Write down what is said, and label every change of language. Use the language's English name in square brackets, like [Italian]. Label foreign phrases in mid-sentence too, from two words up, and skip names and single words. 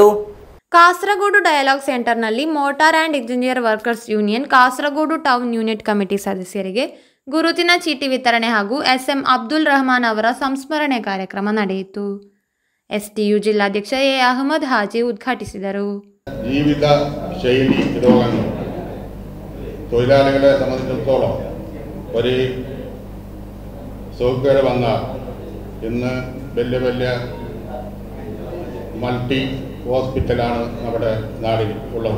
[Kannada] ಕಾಸರಗೋಡು ಡೈಲಾಗ್ ಸೆಂಟರ್ನಲ್ಲಿ ಮೋಟಾರ್ ಆ್ಯಂಡ್ ಇಂಜಿನಿಯರ್ ವರ್ಕರ್ಸ್ ಯೂನಿಯನ್ ಕಾಸರಗೋಡು ಟೌನ್ ಯೂನಿಟ್ ಕಮಿಟಿ ಸದಸ್ಯರಿಗೆ ಗುರುತಿನ ಚೀಟಿ ವಿತರಣೆ ಹಾಗೂ ಎಸ್.ಎಂ. ಅಬ್ದುಲ್ ರೆಹಮಾನ್ ಅವರ ಸಂಸ್ಮರಣೆ ಕಾರ್ಯಕ್ರಮ ನಡೆಯಿತು. ಎಸ್ಟಿಯು ಜಿಲ್ಲಾಧ್ಯಕ್ಷ ಎ. ಅಹಮದ್ ಹಾಜಿ ಉದ್ಘಾಟಿಸಿದರು. [Malayalam] ജീവിത ശൈലി രോഗങ്ങൾ തൊഴിലാളികളെ സംബന്ധിച്ചിടത്തോളം ഒരു സൗകര്യം വന്നാൽ ഇന്ന് വലിയ വലിയ മൾട്ടി ഹോസ്പിറ്റലാണ് നമ്മുടെ നാടിൽ ഉള്ളത്.